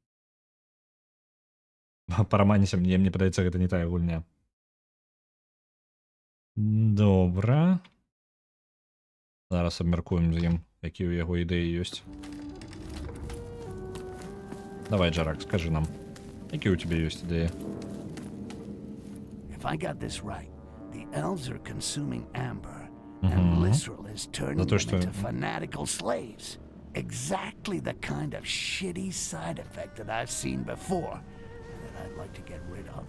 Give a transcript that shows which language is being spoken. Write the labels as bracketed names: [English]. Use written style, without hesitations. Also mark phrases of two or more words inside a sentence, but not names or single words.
[Belarusian] Параманіся, мне падаецца, гэта не тая гульня. Добра. Зараз абмяркуем з ім, якія ў яго ідэі ёсць. Давай, Джарак, скажи нам, якія ў цябе ёсць ідэі? [English] If I got this right, the elves are consuming amber, and Lisrel is turning them into fanatical slaves. Exactly the kind of shitty side effect that I've seen before. I'd like to get rid of.